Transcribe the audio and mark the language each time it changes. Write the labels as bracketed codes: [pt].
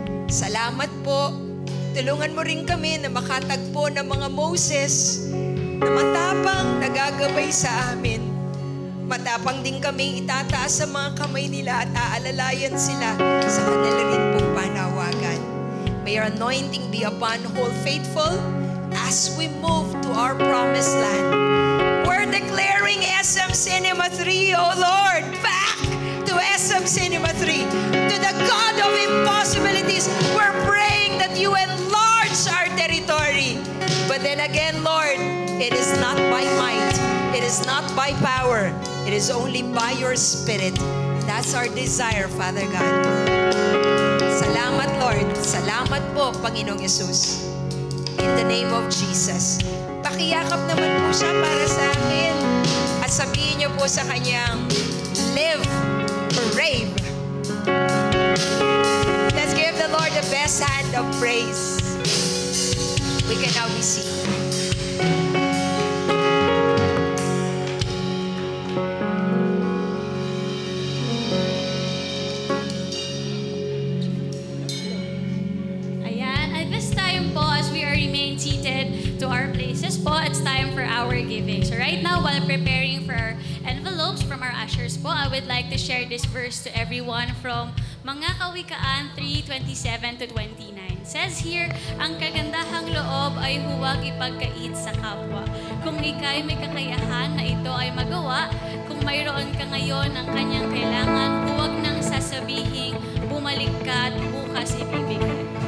[tl] Salamat po. Tulungan mo rin kami na makatagpo ng mga Moses na matapang nagagabay sa amin. Matapang din kami itataas sa mga kamay nila at aalalayan sila sa kanila rin pong panawagan. [en] May your anointing be upon whole faithful as we move to our promised land. We're declaring SM Cinema 3, oh Lord, back to SM Cinema 3, to the God of impossibilities. We're praying that you enlarge our territory. But then again, Lord, it is not by might, it is not by power, it is only by your Spirit. That's our desire, Father God. [tl] Salamat, Lord. Salamat po, Panginoong Yesus. [en] In the name of Jesus. [tl] Pakiyakap naman po siya para sa akin at sabihin niyo po sa kanyang, live or rave. [en] Let's give the Lord the best hand of praise. We can now be seated. Ayan, at this time po, as we are remain seated to our places po, it's time for our giving. So right now, while preparing for our envelopes from our ushers po, I would like to share this verse to everyone from Mga Kawikaan 3:27 to 29. It says here, [tl] ang kagandahang loob ay huwag ipagkait sa kapwa. Kung ika'y may kakayahan na ito ay magawa, kung mayroon ka ngayon ng kanyang kailangan, huwag nang sasabihing bumalik ka at bukas ibibigay.